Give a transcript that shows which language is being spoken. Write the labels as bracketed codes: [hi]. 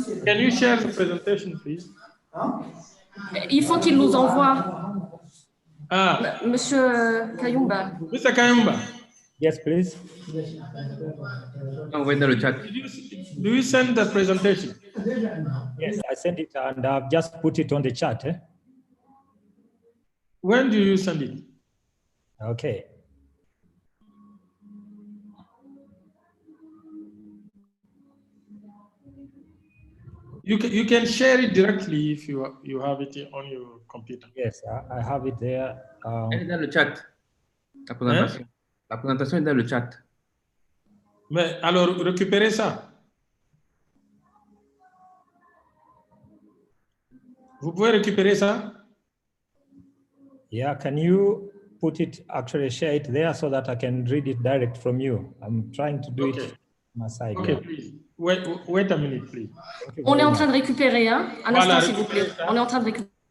[en] Can you share the presentation, please? [fr] Il faut qu'il nous envoie. Monsieur Kayumba. [en] Mr. Kayumba. Yes, please. [fr] Envoyez dans le chat. [en] Do you send the presentation? Yes, I sent it and I've just put it on the chat. When do you send it? Okay. You can share it directly if you have it on your computer. Yes, I have it there. [fr] Elle est dans le chat. La présentation. La présentation est dans le chat. Mais alors, récupérez ça. Vous pouvez récupérer ça? [en] Yeah, can you put it, actually share it there so that I can read it direct from you? I'm trying to do it on my side. Okay, now. please. Wait a minute, please. [fr] On est en train de récupérer, hein? Un Voilà, instant, s'il vous plaît. On est en train de récupérer.